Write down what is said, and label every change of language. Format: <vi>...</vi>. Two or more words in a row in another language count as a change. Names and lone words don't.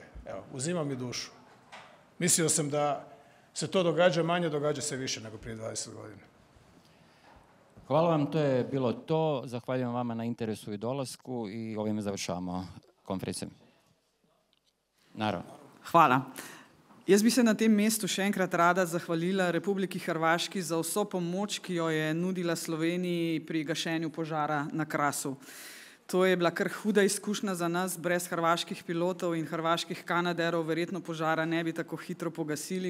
<hr>Evo, uzima mi dušu. Mislio sam da se to događa manje, događa se više nego prije 20 godina. Hvala vam, to je bilo to. Zahvaljujem vama na interesu i dolasku i ovime završavamo konferencijo. Naravno. Hvala.</hr> <sl>Jaz bi se na tem mestu še enkrat rada zahvalila Republiki Hrvaški za vso pomoč, ki jo je nudila Sloveniji pri gašenju požara na Krasu. To je bila kar huda izkušnja za nas, brez hrvaških pilotov in hrvaških kanaderov verjetno požara ne bi tako hitro pogasili.</sl>